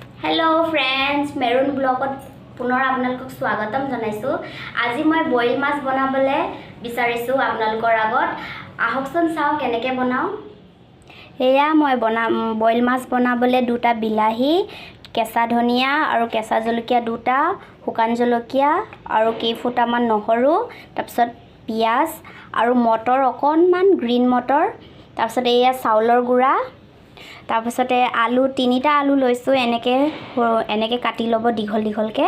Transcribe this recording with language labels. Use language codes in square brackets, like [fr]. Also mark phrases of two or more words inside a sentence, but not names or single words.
[en] hello friends [as] মেৰুন ব্লগত পুনৰ আপোনালোকক স্বাগতম জনাইছোঁ। আজি মই বইল মাছ বনাবলে বিচাৰিছো आपनालोকৰ আগত। আহকচোন চাও কেনেকে বনাও। এয়া মই বইল মাছ বনাবলে দুটা বিলাহী, কেঁচা ধনিয়া আৰু কেঁচা জলকীয়া দুটা, শুকান জলকীয়া আৰু কেইফুটামান নহৰু, তাৰপিছত পিয়াজ আৰু মটৰ অকণমান গ্ৰীণ মটৰ, তাৰপিছত এয়া চাউলৰ গুড়া, তাৰপিছতে আলু তিনিটা আলু লৈছো এনেকে কাটি লব দীঘল দীঘলকে।